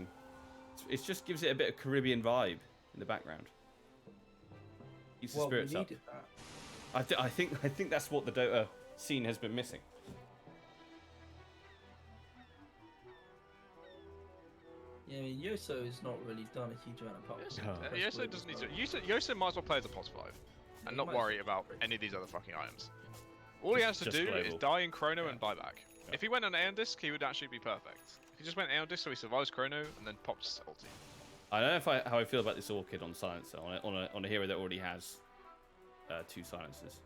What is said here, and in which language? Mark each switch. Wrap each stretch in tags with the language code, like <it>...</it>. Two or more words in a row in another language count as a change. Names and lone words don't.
<en>It just gives it a bit of Caribbean vibe in the background. Keeps the Well, we spirits up. needed that. I think that's what the Dota scene has been missing. Yeah, I mean, Y.O.S.O has not really done a huge amount of pop. Y.O.S.O doesn't need to. Y.O.S.O might as well play as a POS 5 and not might as worry about any of these other fucking items. All he has to Just do global. is die in Chrono and buy back. Yeah. If he went on Aeon Disc, he would actually be perfect. If he just went Aeon Disc so he survives Chrono and then pops ulti. I don't know how I feel about this Orchid on Silencer, on a hero that already has 2 silencers.</en>